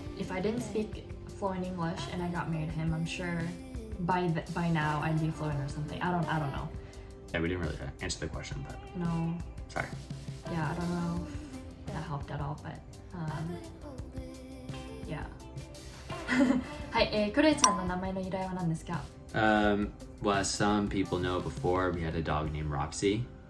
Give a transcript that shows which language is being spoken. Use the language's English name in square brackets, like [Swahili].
[English] If I didn't speak fluent English and I got married to him, I'm sure by now I'd be fluent or something. I don't know. Yeah, we didn't really answer the question, but No. sorry. Yeah, I don't know if that helped at all, but yeah. [Japanese] はい、クレイちゃんの名前の由来は何ですか？ [English] Well, as some people know, before we had a dog named Roxy.